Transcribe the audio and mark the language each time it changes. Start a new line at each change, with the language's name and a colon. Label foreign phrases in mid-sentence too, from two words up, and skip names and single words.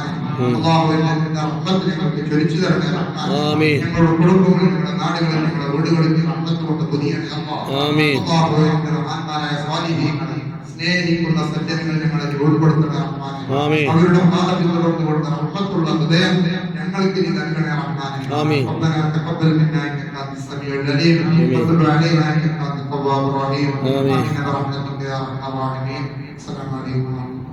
Malayalam: അല്ലാഹു റഹ്മത്ത് ഞങ്ങൾക്ക് ചൊരിച്ചു തരണ റഹ്മാൻ. ഞങ്ങളുടെ കുടുംബങ്ങളിൽ, ഞങ്ങളുടെ നാടുകളിൽ, ഞങ്ങളുടെ വീടുകളിൽ റഹ്മത്ത് കൊണ്ട് പൊതിയണ അല്ലാഹു. റഹ്മാനായ സ്വാധീനങ്ങളെ സ്നേഹിക്കുന്ന സജ്ജനങ്ങൾ ഞങ്ങളെ ഉൾപ്പെടുത്തണ റഹ്മാൻ. അവരുടെ മാതാപിതാക്കളോട് കൊടുത്ത റഹ്മത്തുള്ള ഹൃദയം ഞങ്ങൾക്ക് നീ നൽകണേ റഹ്മാൻ.
Arabic: ربنا تقبل منا انك انت السميع العليم وتب علينا انك انت التواب الرحيم. امين برحمتك يا ارحم الراحمين. السلام عليكم.